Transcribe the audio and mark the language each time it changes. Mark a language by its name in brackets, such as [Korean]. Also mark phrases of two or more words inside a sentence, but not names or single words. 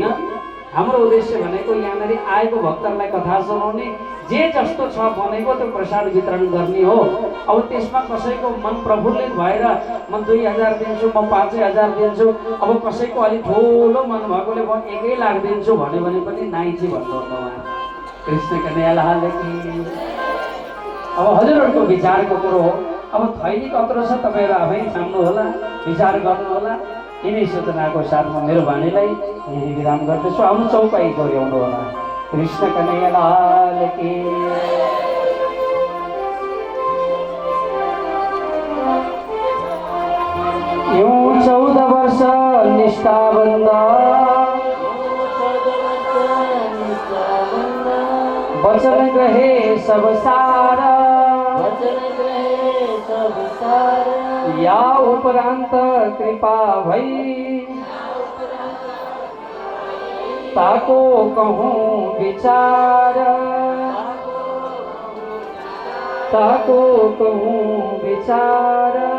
[Nepali] हाम्रो उद्देश्य भनेको यहाँनिर आएको भक्तहरूलाई कथा सुनाउने, जे जस्तो छ भनेको त्यो प्रसाद वितरण गर्ने हो। अब त्यसमा कसैको मन प्रफुल्लित भएर म 2000 दिन्छु, म 5000 दिन्छु, अब कसैको अलिक ठुलो मन भएकोले म 1 लाख दिन्छु भन्यो भने पनि नाइजी भन्नुहुन्छ उहाँ। [Hindi] कृष्ण कन्हैयालाल की। [Nepali] अब हजुरहरूको विचारको कुरो हो। अब थैली कत्रो छ तपाईँहरू आफै छान्नु होला, विचार गर्नु होला। यिनै सूचनाको साथमा मेरो वाणीलाई यही विराम गर्दछु। आउनु चौपाई गऱ्याउनु होला। [Hindi] कृष्ण कन्हैयालाल की। [Nepali] यो 14 वर्ष निष्ठाबन्ध [Hindi] वचन ग्रहे सब सार, या उपरांत कृपा भई ताको कहूँ विचार, ताको कहूँ विचार।